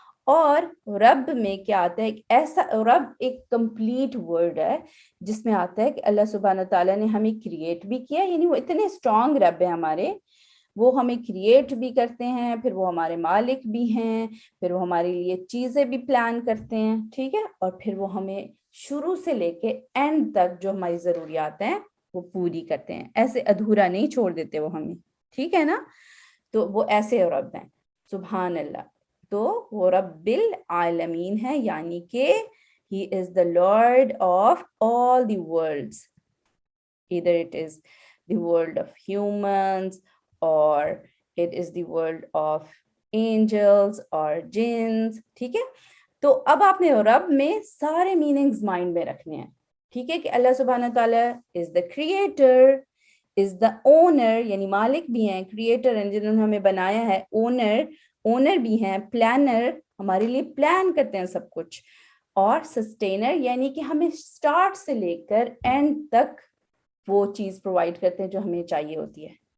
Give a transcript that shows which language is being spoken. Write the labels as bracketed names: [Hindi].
[Urdu] اور رب میں کیا آتا ہے, ایک ایسا رب ایک کمپلیٹ ورڈ ہے جس میں آتا ہے کہ اللہ سبحانہ تعالیٰ نے ہمیں کریٹ بھی کیا, یعنی وہ اتنے اسٹرانگ رب ہیں ہمارے, وہ ہمیں کریٹ بھی کرتے ہیں, پھر وہ ہمارے مالک بھی ہیں, پھر وہ ہمارے لیے چیزیں بھی پلان کرتے ہیں. ٹھیک ہے. اور پھر وہ ہمیں شروع سے لے کے اینڈ تک جو ہماری ضروریات ہیں وہ پوری کرتے ہیں, ایسے ادھورا نہیں چھوڑ دیتے وہ ہمیں. ٹھیک ہے نا. تو وہ ایسے رب ہیں, سبحان اللہ. تو وہ رب العالمین ہے, یعنی کہ [English] he is the Lord of all the worlds, either it is the world of humans or it is the world of angels or jinns. [Urdu] ٹھیک ہے. تو اب آپ نے رب میں سارے میننگز مائنڈ میں رکھنے ہیں. ٹھیک ہے, کہ اللہ سبحانہ تعالیٰ [English] is the creator, is the owner, [Urdu] یعنی مالک بھی ہیں, کریٹر ہیں جنہوں نے ہمیں بنایا ہے, اونر بھی ہیں, پلانر, ہمارے لیے پلان کرتے ہیں سب کچھ, اور سسٹینر, یعنی کہ ہمیں سٹارٹ سے لے کر اینڈ تک وہ چیز پرووائڈ کرتے ہیں جو ہمیں چاہیے ہوتی ہے.